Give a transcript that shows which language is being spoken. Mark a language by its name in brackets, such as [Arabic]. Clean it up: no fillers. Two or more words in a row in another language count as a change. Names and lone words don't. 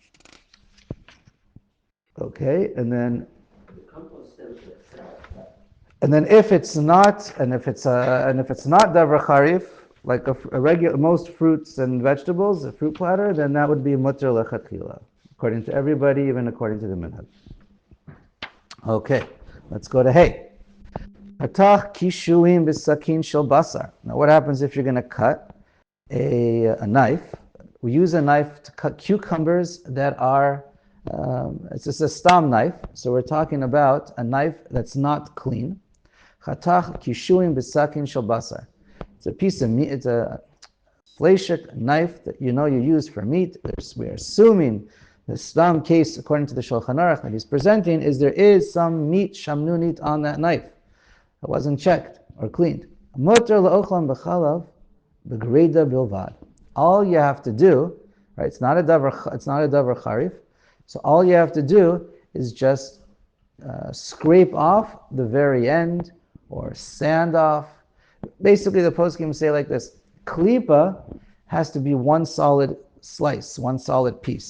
[English] okay, and then if it's not [Hebrew] דבר חריף, [English] like a regular most fruits and vegetables, a fruit platter, then that would be [Hebrew] מותר לכתחילה, [English] according to everybody, even according to the minhag. Okay, let's go to hey. [Hebrew] חתך קישואים בסכין של בשר. [English] Now, what happens if you're going to cut a knife? We use a knife to cut cucumbers that are. It's just a stam knife, so we're talking about a knife that's not clean. [Hebrew] חתך קישואים בסכין של בשר. [English] It's a piece of meat. It's a fleshik knife that you use for meat. We're assuming the stam case, according to the Shulchan Aruch that he's presenting, is there is some meat shamnunit on that knife. It wasn't checked or cleaned. [Hebrew] מותר לאכלם בחלב בגרידה בלבד. [English] All you have to do, right? It's not a [Hebrew] דבר חריף. [English] So all you have to do is just scrape off the very end or sand off. Basically, the poskim say like this: klipa has to be one solid slice, one solid piece.